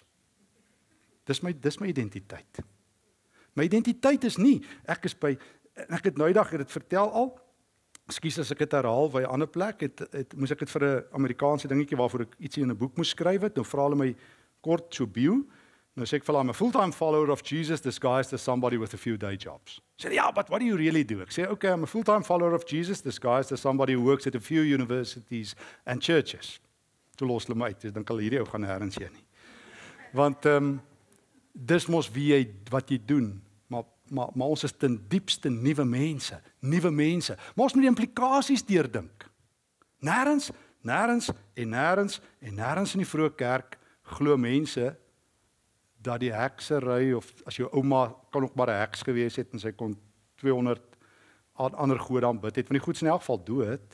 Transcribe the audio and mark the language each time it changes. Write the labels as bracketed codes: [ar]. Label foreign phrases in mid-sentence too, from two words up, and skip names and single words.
[af] Dis my identiteit. My identiteit is nie, ek het noudag dit vertel al. Ekskuus as ek dit herhaal by 'n ander plek, moes ek dit vir 'n Amerikaanse dingetjie waarvoor ek ietsie in 'n boek moes skryf het. Nou vra hulle my kort so bio. Nou sê ek vir hulle, [en] I'm a full-time follower of Jesus disguised as somebody with a few day jobs. [af] Sê ja, [en] but what do you really do? [af] Ek sê, [en] okay, I'm a full-time follower of Jesus disguised as somebody who works at a few universities and churches. [af] Toe los hulle my uit, dus dan kan hierdie ou gaan nêrens heen nie. Want dis mos wat jy doen. Maar ons is ten diepste nuwe mense. Maar ons moet die implikasies deurdink. Nêrens in die vroeë kerk glo mense dat die heksery, of as jou ouma kan ook maar 'n heks gewees het en sy kon 200 ander gode aanbid het, van die goeds in elk geval dood.